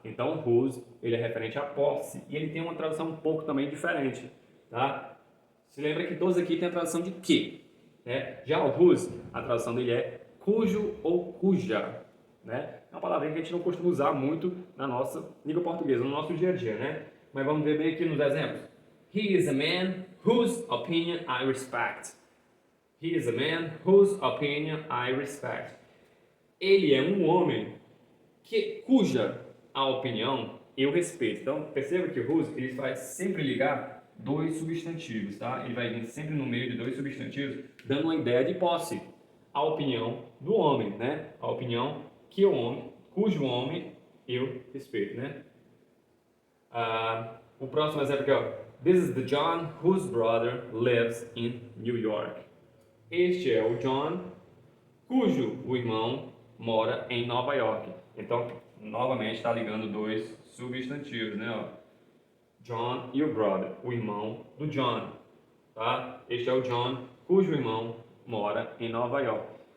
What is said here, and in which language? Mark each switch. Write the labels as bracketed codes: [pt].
[pt] Então, whose, ele é referente a posse. E ele tem uma tradução um pouco também diferente, tá? Se lembra que todos aqui tem a tradução de que, né? Já o whose, a tradução dele é cujo ou cuja, né? É uma palavrinha que a gente não costuma usar muito na nossa língua portuguesa, no nosso dia a dia, né? Mas vamos ver bem aqui nos exemplos. [en] He is a man whose opinion I respect. He is a man whose opinion I respect. [pt] Ele é um homem cuja a opinião eu respeito. Então, perceba que o whose ele faz sempre ligar dois substantivos, tá? Ele vai vir sempre no meio de dois substantivos, dando uma ideia de posse. A opinião do homem, né? A opinião que o homem, cujo homem eu respeito, né? O próximo exemplo aqui, ó. [en] This is the John whose brother lives in New York. [pt] Este é o John, cujo o irmão mora em Nova York. Então, novamente está ligando dois substantivos, né? Ó. John e o brother, o irmão do John, tá? Este é o John, cujo irmão mora em Nova York.